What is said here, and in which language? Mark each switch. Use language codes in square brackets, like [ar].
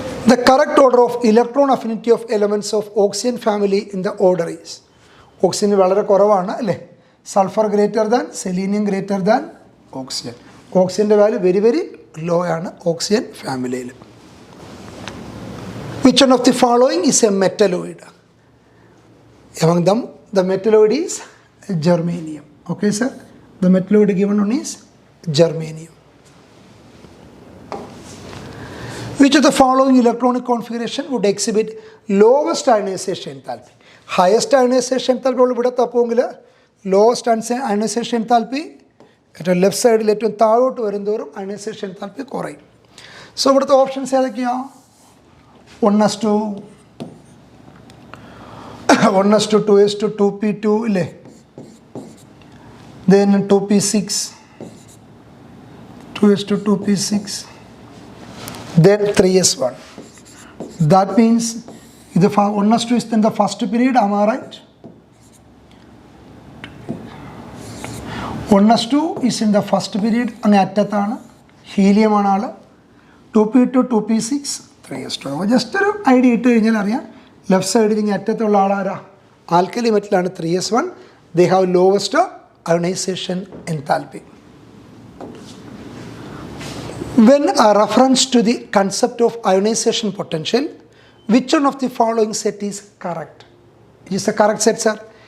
[en] The correct order of electron affinity of elements of oxygen family in the order is. Oxygen [ml] വളരെ കുറവാണ് അല്ലേ? [en] Sulphur greater than, selenium greater than oxygen. [ml] ഓക്സിജൻ്റെ value [en] very very low [ml] ആണ് oxygen ഫാമിലിയിൽ. [en] Which one of the following is a metalloid? Among them, the metalloid is germanium. Okay, sir? The metalloid given one is germanium. Which of the following electronic configuration would exhibit lowest ionization enthalpy? [ml] Highest ionization enthalpy ഇവിടെ തപ്പുമെങ്കിൽ lowest ionization enthalpy ഏറ്റവും left സൈഡിൽ ഏറ്റവും താഴോട്ട് വരുന്തോറും ionization enthalpy കുറയും. So ഇവിടുത്തെ options ഏതൊക്കെയാണ്? 1s2, 1s2, 2s2, 2p2 ഇല്ലേ? [en] Then 2p6, 2s2, 2p6, then 3s1. That means the 1s2 is in the first period, am I right? 1s2 is in the first period, [ml] അങ്ങ് അറ്റത്താണ്, ഹീലിയമാണ് ആള്. [en] 2p2, 2p6, 3s2. [ml] Just ഒരു idea ഇട്ട് കഴിഞ്ഞാൽ അറിയാം. Left സൈഡിൽ ഇങ്ങനെ അറ്റത്തുള്ള ആളാരാ? Alkali മെറ്റലാണ് 3s1. [en] They have lowest ionization enthalpy. When a reference to the concept of ionization potential, which one of the following set is correct? It is the correct set, sir.